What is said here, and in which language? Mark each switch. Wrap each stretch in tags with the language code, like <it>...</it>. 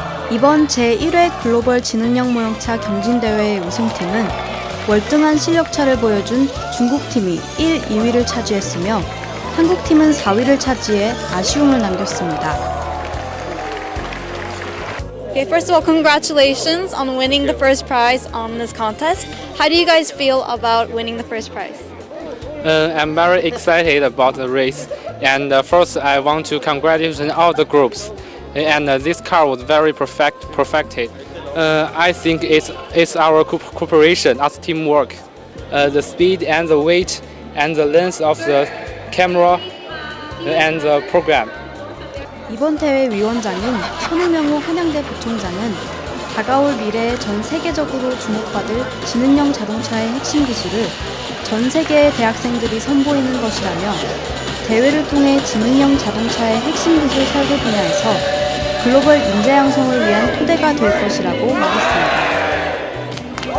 <ko>이번 제1회 글로벌 지능형 모형차 경진대회의 우승팀은 월등한 실력차를 보여준 중국팀이 1, 2위를 차지했으며 한국팀은 4위를 차지해 아쉬움을 남겼습니다.</ko> <en>Okay, first of all, congratulations on winning the first prize on this contest. How do you guys feel about winning the first prize? I'm very excited about the race, and first I want to congratulate all the groups. And this car was very perfected. I think it's our cooperation, us teamwork, the speed and the weight and the length of the camera and the program.</en> <ko>이번 대회 위원장인 손우명호 한양대 부총장은 다가올 미래에 전 세계적으로 주목받을 지능형 자동차의 핵심 기술을 전 세계의 대학생들이 선보이는 것이라며 대회를 통해 지능형 자동차의 핵심 기술 설계 분야에서 글로벌 인재 양성을 위한 토대가 될 것이라고 말했습니다.</ko>